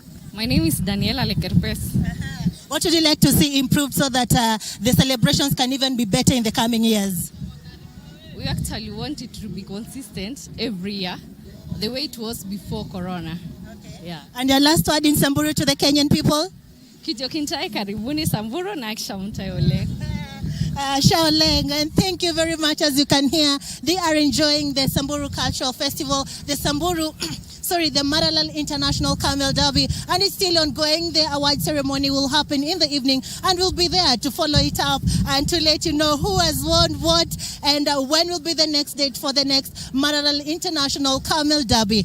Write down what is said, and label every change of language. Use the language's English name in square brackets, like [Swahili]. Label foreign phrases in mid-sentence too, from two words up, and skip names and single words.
[English] My name is Daniela Lekerpes. What would you like to see improved so that the celebrations can even be better in the coming years? We actually want it to be consistent every year, the way it was before Corona. Okay. Yeah. And your last word in Samburu to the Kenyan people? [Samburu] Kijokintai karibuni Samburu na kishamtai ole. Shaoleng, [English] and thank you very much. As you can hear, they are enjoying the Samburu Cultural Festival, the Maralal International Camel Derby, and it's still ongoing. The award ceremony will happen in the evening, and we'll be there to follow it up and to let you know who has won what and when will be the next date for the next Maralal International Camel Derby.